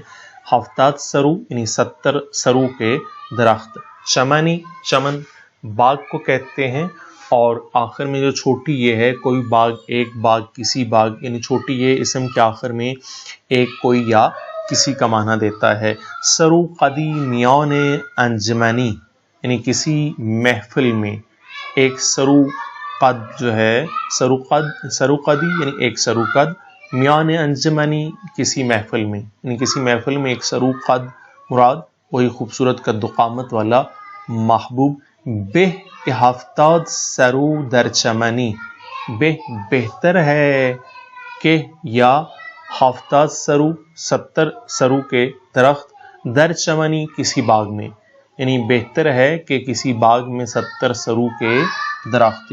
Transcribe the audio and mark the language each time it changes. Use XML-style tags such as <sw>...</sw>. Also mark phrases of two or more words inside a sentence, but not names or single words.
<fa>ہفتاد سرو</fa> <ur>یعنی 70 سرو کے درخت۔ چمنی چمن باغ کو کہتے ہیں، اور آخر میں جو چھوٹی یہ ہے، کوئی باغ، ایک باغ، کسی باغ، یعنی چھوٹی یہ اسم کے آخر میں ایک، کوئی یا کسی کا معنی دیتا ہے۔</ur> <fa>سرو قدی میان انجمنی</fa> <ur>یعنی کسی محفل میں ایک سرو قد جو ہے،</ur> <fa>سرو قدی</fa> <ur>یعنی ایک سرو قد،</ur> <fa>میان انجمنی</fa> <ur>کسی محفل میں، یعنی کسی محفل میں ایک سرو قد مراد وہی خوبصورت قد و قامت والا محبوب۔</ur> <fa>بہ کہ ہفتاد سرو در چمنی،</fa> <ur>بہ بہتر ہے کہ یا</ur> <fa>ہفتاد سرو</fa> <ur>70 سرو کے درخت،</ur> <fa>در چمنی</fa> <ur>کسی باغ میں، یعنی بہتر ہے کہ کسی باغ میں 70 سرو کے درخت۔</ur>